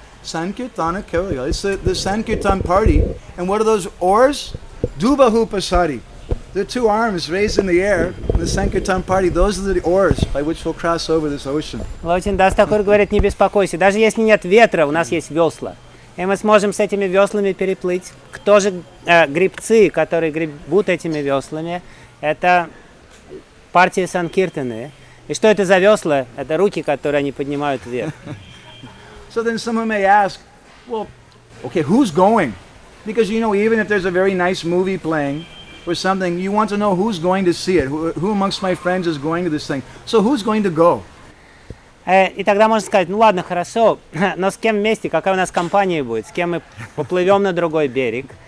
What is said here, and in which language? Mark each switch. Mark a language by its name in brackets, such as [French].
[English] Sankirtana Kerala. It's the Sankirtan party. And what are those oars? Dubahupasari. The two arms raised in the air, the Sankirtan party, those are the oars by which we'll cross over this ocean. [Russian] Lord Chandas Thakur говорит, не беспокойся. Даже если нет ветра, у нас есть весла. И мы сможем с этими веслами переплыть. Кто же гребцы, которые гребут этими веслами? Это партия Санкиртаны. И что это за весла? Это руки, которые они поднимают вверх. [English] So then someone may ask, well, okay, who's going? Because, you know, even if there's a very nice movie playing or something, you want to know who's going to see it. Who amongst my friends is going to this thing? So who's going to go? [Russian] И тогда можно сказать, ну ладно, хорошо, но с кем вместе? Какая у нас компания будет? С кем мы поплывем на другой берег?